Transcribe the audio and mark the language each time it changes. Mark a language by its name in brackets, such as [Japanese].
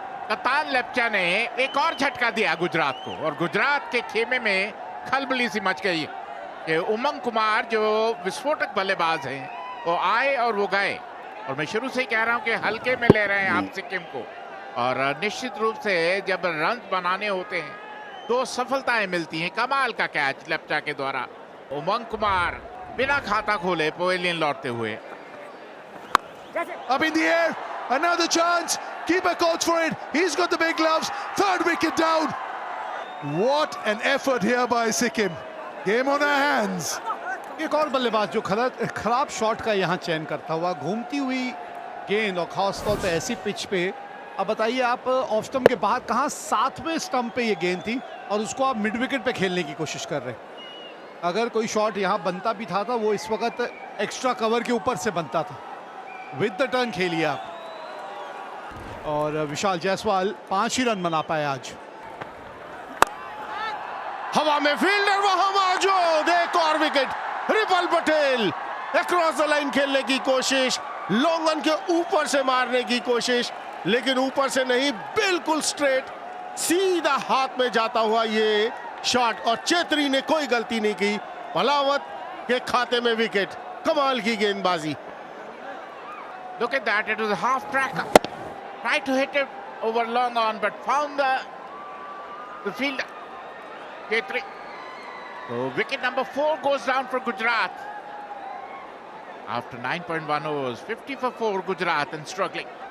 [Hindi] कप्तान लेप्चा ने एक और झटका दिया गुजरात को, और गुजरात के खेमे में खलबली सी मच गई कि उमंग कुमार जो विस्फोटक बल्लेबाज हैं वो आए और वो गए। और मैं शुरू से ही कह रहा हूं कि हल्के में ले रहे हैं आप सिक्किम को, और निश्चित रूप से जब रन बनाने होते हैं तो सफलताएं मिलती हैं। कमाल का कैच लेप्चा के द्वारा। उमंग कुमार बिना खाता खोले पवेलियन लौटते हुए। [English] Up in the air, another chance. Keeper calls for it. He's got the big gloves. 3rd wicket down. What an effort here by Sikkim. Game on our hands. [Hindi] एक और बल्लेबाज जो खराब शॉट का यहाँ चयन करता हुआ, घूमती हुई गेंद और खास तौर पे ऐसी पिच पे। अब बताइए आप ऑफ स्टंप के बाद कहाँ 7वें स्टंप पे ये गेंद थी और उसको आप मिड विकेट पे खेलने की कोशिश कर रहे हैं। अगर कोई शॉट यहाँ बनता भी था तो वो इस वक्त एक्स्ट्रा कवर के ऊपर से बनता था। [English] with the turn [Hindi] खेलिए आप, और विशाल जायसवाल 5 ही रन बना पाए आज। हवा में फील्डर वहां मौजूद, एक और wicket. Ripple Patel across the line खेलने की कोशिश, लॉन्ग ऑन के ऊपर से मारने की कोशिश, लेकिन ऊपर से नहीं, बिल्कुल स्ट्रेट सीधा हाथ में जाता हुआ ये शॉट, और चेत्री ने कोई गलती नहीं की। पलावत के खाते में विकेट। कमाल की गेंदबाजी। [English] Look at that, it was a half tracker. Tried to hit it over long on, but found the fielder. Khetri. So wicket number 4 goes down for Gujarat. After 9.1 overs, 50 for 4 Gujarat and struggling.